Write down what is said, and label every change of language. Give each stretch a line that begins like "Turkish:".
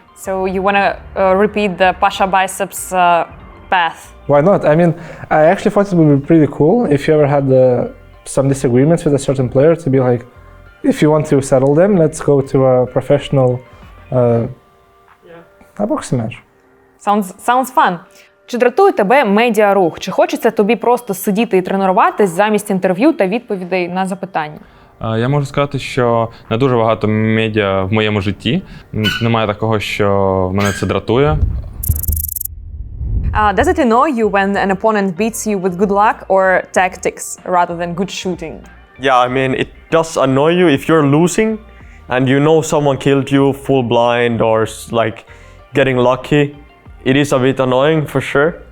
English: So you want to repeat the Pasha Biceps path? Why not? I mean, I actually thought it would be pretty cool if you ever had some disagreements with a certain player to be like, if you want to settle them, let's go to a professional a boxing match. Sounds fun.
Ukrainian: Чи дратує тебе медіарух? Чи хочеться тобі просто сидіти і тренуватись замість інтерв'ю та відповідей на запитання? Я можу сказати, що не дуже багато медіа в моєму житті. Немає такого, що мене це дратує.
English: Does it annoy you when an opponent beats you with good luck or tactics rather than good shooting? Yeah, I mean, it does annoy you if you're losing and you know someone killed you full blind or like getting lucky. It is a bit annoying for sure.